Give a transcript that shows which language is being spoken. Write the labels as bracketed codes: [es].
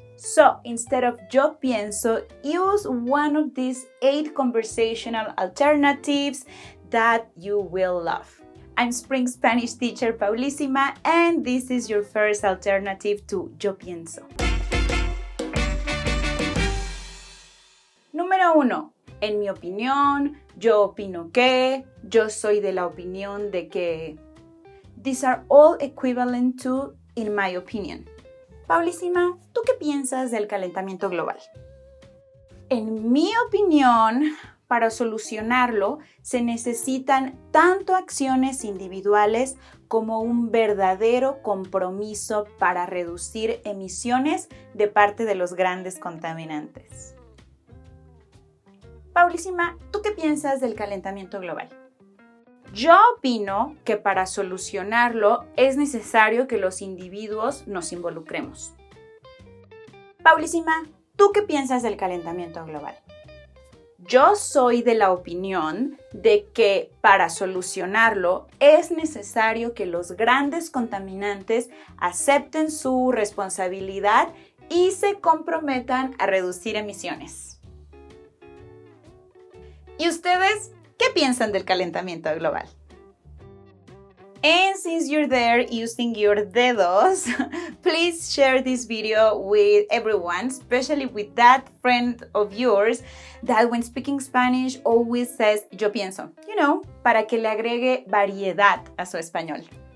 [en] So instead of yo pienso, use one of these 8 conversational alternatives that you will love. I'm Spring Spanish teacher Paulísima, and this is your first alternative to yo pienso. [es] Número 1. En mi opinión, yo opino que, yo soy de la opinión de que. [en] These are all equivalent to in my opinion. [es] Paulísima, ¿tú qué piensas del calentamiento global? En mi opinión, para solucionarlo, se necesitan tanto acciones individuales como un verdadero compromiso para reducir emisiones de parte de los grandes contaminantes. Paulísima, ¿tú qué piensas del calentamiento global? Yo opino que para solucionarlo es necesario que los individuos nos involucremos. Paulísima, ¿tú qué piensas del calentamiento global? Yo soy de la opinión de que para solucionarlo es necesario que los grandes contaminantes acepten su responsabilidad y se comprometan a reducir emisiones. ¿Y ustedes qué piensan del calentamiento global? [en] And since you're there using your dedos, please share this video with everyone, especially with that friend of yours that when speaking Spanish always says yo pienso, [es] para que le agregue variedad a su español.